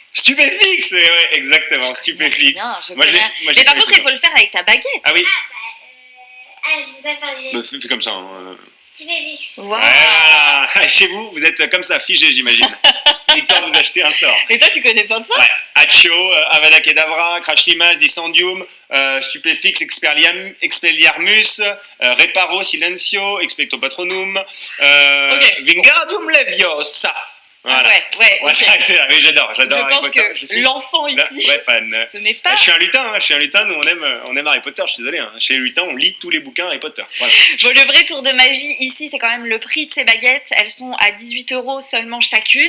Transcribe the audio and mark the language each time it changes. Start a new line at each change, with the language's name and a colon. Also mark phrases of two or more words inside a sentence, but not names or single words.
French: Stupéfix. Ouais, exactement. Stupéfix. Bien, je Moi, je connais. l'ai- moi, je Mais l'ai par pas contre, eu, il faut le faire avec ta baguette. Ah oui. Je sais pas faire les Bah, gestes. fais comme ça. Hein. Stupéfix. Waouh. Voilà. Chez vous, vous êtes comme ça, figé, j'imagine. Victor, vous achetez un sort. Et toi, tu connais pas de ça? Ouais. Accio, Avada Kedavra, Crashlimas, Discendium, Stupéfix, Expelliarmus, Reparo, Silencio, Expecto Patronum, Ok. Wingardium Leviosa. Voilà. Ouais, Ouais, ok. oui, j'adore Je Harry pense Potter. que Je suis l'enfant ici, ouais, fan. ce n'est pas... Je suis un lutin, nous on aime Harry Potter, je suis désolé. Hein. Chez les lutins, on lit tous les bouquins Harry Potter. Voilà. Bon, le vrai tour de magie, ici, c'est quand même le prix de ces baguettes. Elles sont à 18 € seulement chacune.